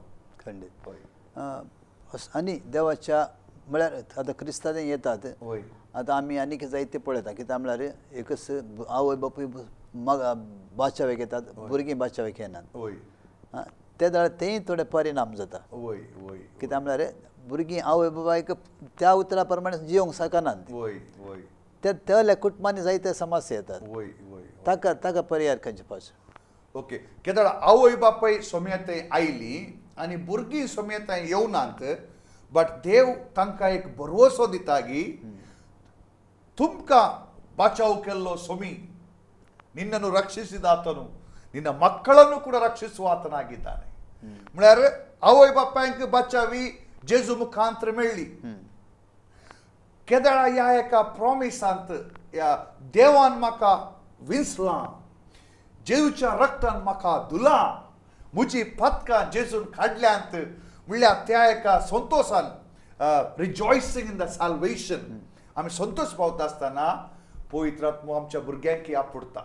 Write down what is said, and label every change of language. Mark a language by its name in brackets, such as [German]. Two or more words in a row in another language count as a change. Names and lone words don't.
[Konkani] खंडीत आनी देवाच्या म्हळ्यार आतां क्रिस्तांव येतात आतां आमी आनीक जायते पळयता कित्याक म्हळ्यार एकच आवय बापूय बाचावेक येतात भुरगीं बाचावेक येनात ते जाल्यार तेय थोडे परिणाम जाता कित्याक म्हळ्यार भुरगीं आवय बापायक त्या उतरा प्रमाणे जिवंक शकनात ते त्या कुटुंबांनी जायते समस्या येतात ताका पर्याय खंयचे पावचे ओके केदाळ आवय बापाय सोम्याताय आयली आनी भुरगीं सोम्याताय येवनात बट देव तांकां एक भरवसो दिता की तुमकां बाचाव केल्लो सोमी [Kannada] ನಿನ್ನನ್ನು ರಕ್ಷಿಸಿದಾತನು ನಿನ್ನ ಮಕ್ಕಳನ್ನು ಕೂಡ ರಕ್ಷಿಸುವಾತನಾಗಿದ್ದಾನೆ [Konkani] म्हळ्यार आवय बापायक बाचावी जेजू मुखांतर मेळ्ळी केदाळ ह्या एका प्रॉमिसांत या देवान म्हाका विंसलां जेजूच्या रक्तान म्हाका धुलां म्हजी पदकां जेजून काडल्यांत म्हणल्यार त्या एका संतोषान [English] rejoicing in the salvation [Konkani] आमी संतोष पावता आसतना पवित्र आत्मो आमच्या भुरग्यांक आपडटा